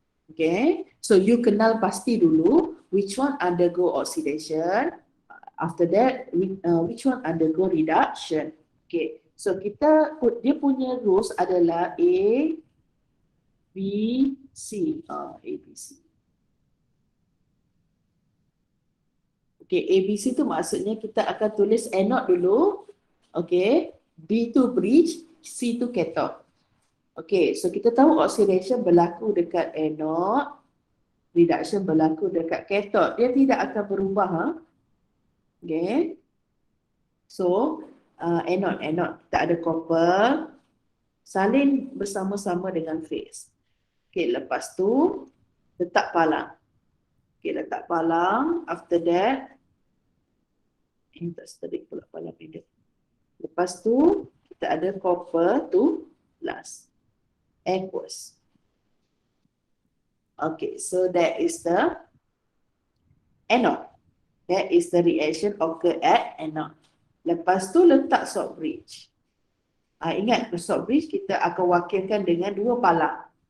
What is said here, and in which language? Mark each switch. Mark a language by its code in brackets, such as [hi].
[en] Okay, so you [ms] kenal pasti dulu [en] which one undergo oxidation. After that, which one undergo reduction. [ms] Okay, so kita dia punya rules adalah A, B, C. A, B, C. Okay, A, B, C tu maksudnya kita akan tulis anode dulu. Okay, B tu bridge, C tu cathode. Okay, so kita tahu oxidation berlaku dekat anode, reduction berlaku dekat cathode. Dia tidak akan berubah. Okay, so anode kita ada copper salin bersama-sama dengan phase. Okay, lepas tu letak palang. Okay, letak palang. [en] After that, [ms] ini tak seterik pula palang ini. Lepas tu kita ada copper 2 plus aqueous. [en] Okay, so that is the anode. That is the reaction occur at anode. [ms] Lepas tu letak salt bridge. Ingat salt bridge kita akan wakilkan dengan dua palang.